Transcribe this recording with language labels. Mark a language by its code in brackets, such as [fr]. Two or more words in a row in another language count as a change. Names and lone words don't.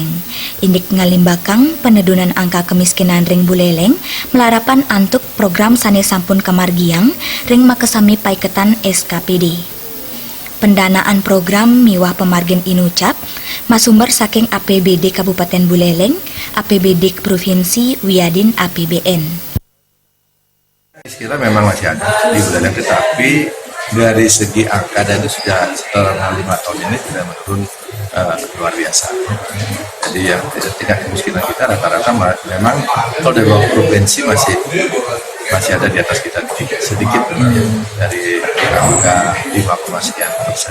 [ban] Indik ngalimbakang penedunan angka kemiskinan ring Buleleng melarapan antuk program sani sampun kemargiang ring makesami paiketan SKPD. Pendanaan program miwah pemargin inucap masumber saking APBD Kabupaten Buleleng, APBD Provinsi Wiadin APBN. [id] Kira memang masih ada di Buleleng, tetapi dari segi angka dan itu sudah setelah 5 tahun ini sudah menurun luar biasa. Jadi yang tingkat kemiskinan kita rata-rata memang kalau dari bawah provinsi masih ada di atas kita sedikit dari angka 5, sekian persen.